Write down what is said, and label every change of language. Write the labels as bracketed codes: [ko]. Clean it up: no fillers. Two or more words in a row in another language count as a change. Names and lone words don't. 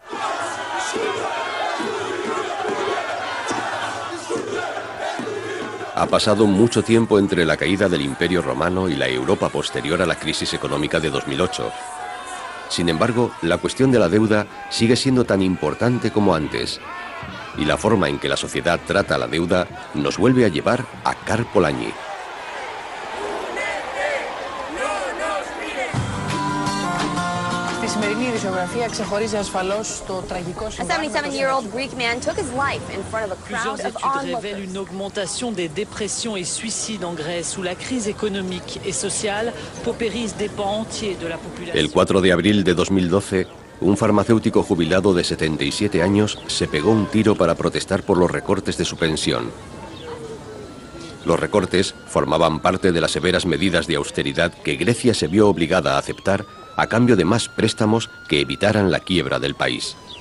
[es] Ha pasado mucho tiempo entre la caída del Imperio Romano y la Europa posterior a la crisis económica de 2008. Sin embargo, la cuestión de la deuda sigue siendo tan importante como antes. Y la forma en que la sociedad trata la deuda nos vuelve a llevar a Karl Polanyi. [el] Στη σημερινή ειδησιογραφία ξεχωρίζει ασφαλώς το τραγικό συμβάν. [en] A 77-year-old Greek man took his life in front of a crowd of onlookers. [fr] Révèlent une augmentation des dépressions et suicides en Grèce, où la crise économique et sociale paupérise des pans entiers de la population. [es] El 4 de abril de 2012, un farmacéutico jubilado de 77 años se pegó un tiro para protestar por los recortes de su pensión. Los recortes formaban parte de las severas medidas de austeridad que Grecia se vio obligada a aceptar a cambio de más préstamos que evitaran la quiebra del país.